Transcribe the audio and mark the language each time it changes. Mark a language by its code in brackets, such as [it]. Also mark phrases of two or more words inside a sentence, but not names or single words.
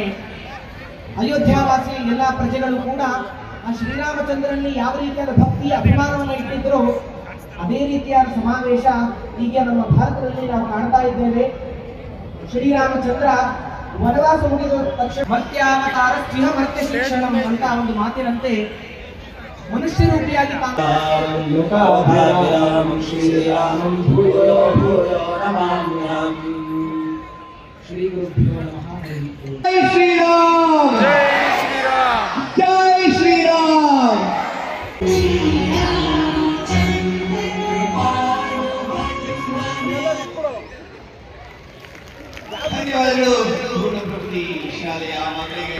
[kn] ಅಯೋಧ್ಯಾವಾಸಿ ಎಲ್ಲ ಪ್ರಜೆಗಳು ಕೂಡ ಆ ಶ್ರೀರಾಮಚಂದ್ರನಲ್ಲಿ ಯಾವ ರೀತಿಯಾದ ಭಕ್ತಿ ಅಭಿಮಾನವನ್ನು ಇಟ್ಟಿದ್ದರೋ ಅದೇ ರೀತಿಯಾದ ಸಮಾವೇಶ ಈಗ ನಮ್ಮ ಭಾರತದಲ್ಲಿ ನಾವು ಕಾಣ್ತಾ ಇದ್ದೇವೆ. ಶ್ರೀರಾಮಚಂದ್ರ ವನವಾಸ ಮುಗಿದ ತಕ್ಷಣ [sa] ಮರ್ತ್ಯಾವತಾರ ಮರ್ತ್ಯ ಶಿಕ್ಷಣಂ [kn] ಅಂತ ಒಂದು ಮಾತಿನಂತೆ ಮನುಷ್ಯ ರೂಪಿಯಾಗಿ [sa] ಶ್ರೀರಾಮಂ ಭೂಯೋ ಭೂಯೋ ನಮಾಮ್ಯಹಮ್. ಶ್ರೀ ಗುರುಭ್ಯೋ ನಮಃ. [hi] जय श्रीराम, जय श्रीराम. [kn] ಧನ್ಯವಾದಗಳು ಪೂರ್ಣಪ್ರಕೃತಿ ಶಾಲೆಯ ಮಕ್ಕಳಿಗೆ.